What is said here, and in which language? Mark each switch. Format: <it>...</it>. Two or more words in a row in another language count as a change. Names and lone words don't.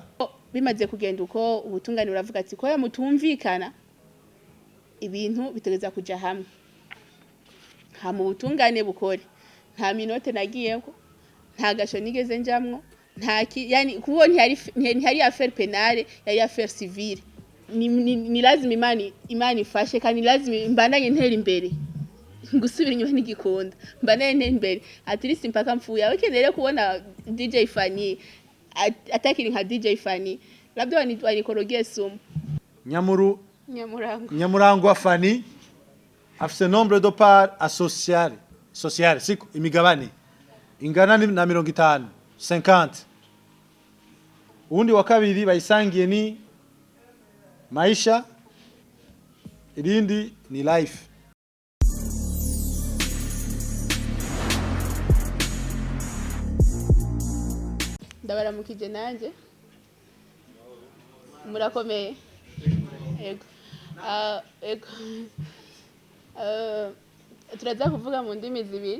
<rn>Bimaze kugenda uko ubutungane uravuga ati ko mutumvikana ibintu bitegeza kuja hamwe. Ha mu butungane bukore. Nta minote nagiyeko, nta gasho nigeze njamwo, yani kuko ntihari</rn> <fr>affaire penale,</fr> <rn>yari</rn> <fr>affaire civile.</fr> <sw>Ni lazima imani</sw> <rn>ifashe kandi lazima mbandanye ntera imbere. Gusubira inyuma n'igikunda. Mbandanye ntera imbere.</rn> <en>At least</en> <sw>mpaka mfuye.</sw> <rn>Abakeneye kubona DJ Fani atakiri nka DJ Fani.</rn> <sw>Labda wanikorogea sumu.</sw> <rn>Nyamurango wa Fani afise</rn> <fr>nombre de parts sociale</fr> <rn>siku imigabane ingana na 50 undi wa kabiri bayisangiye ni Maisha, irindi ni Life. Ndabaramukije nanje murakomeye ego turaza kuvuga mu ndimi zibiri</rn>